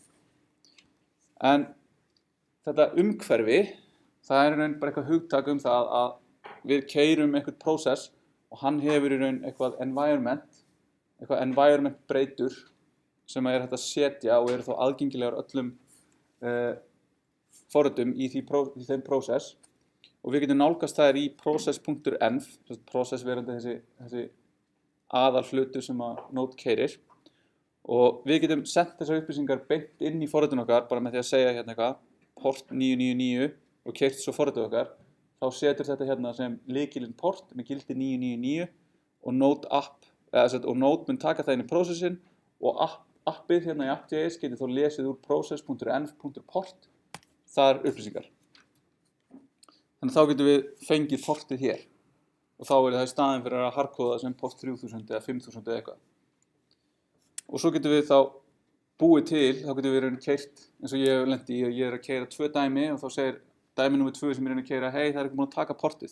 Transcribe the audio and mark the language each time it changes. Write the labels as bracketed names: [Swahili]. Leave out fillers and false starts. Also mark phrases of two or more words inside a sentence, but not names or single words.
[Icelandic] En þetta umhverfi, það er í raun bara eitthvað hugtak það að við keyrum eitthvað process og hann hefur í raun eitthvað environment breytur sem er hægt að setja og eru þá aðgengilegar öllum forritum í þeim process og við getum nálgast þær í process.env, process verandi þessi aðal hlutur sem að Node keyrir og við getum sent þessar upplýsingar beint inn í forritun okkar bara með því að segja hérna eitthvað port 999 og keyrt svo forritun okkar. Þá setur þetta hérna sem lykilinn port með gildi 999 og Node mun taka það inn í processin og appið hérna í app.js getur þá lesið úr process.env.port þar upplýsingar. Þannig þá getum við fengið portið hér og þá er það í staðinn fyrir að hardkóða sem port 3000 eða 5000 eða eitthvað. Og svo getum við þá búið til, þá getum við keyrt eins og ég hef lent í, ég er að keyra 2 dæmi og þá segir dæmi nummer 2 sem ég er að keyra, hei það er ekki búin að taka portið.